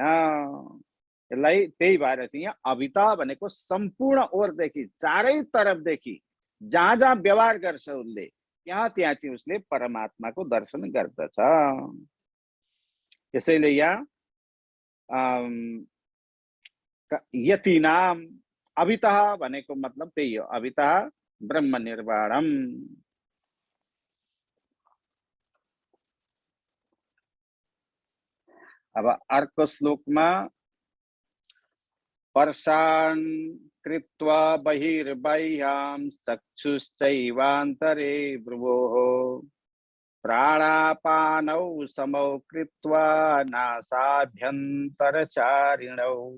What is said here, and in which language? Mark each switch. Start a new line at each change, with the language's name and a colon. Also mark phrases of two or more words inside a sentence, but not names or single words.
Nepali: यसलाई त्यही भएर चाहिँ यहाँ अभिता भनेको सम्पूर्ण ओरदेखि चारै तरफदेखि जहाँ जहाँ व्यवहार गर्छ उसले त्यहाँ त्यहाँ चाहिँ उसले परमात्माको दर्शन गर्दछ। त्यसैले यहाँ यति नाम अभितः भनेको मतलब त्यही हो,
Sanskrit: अभितः ब्रह्म निर्वाणम।
Nepali: अब अर्को श्लोकमा
Sanskrit: पर्षान् कृत्वा बहिर्बाह्यां चक्षुश्चैवान्तरे भ्रुवोः प्राणापानौ समौ कृत्वा नासाभ्यन्तरचारिणौ।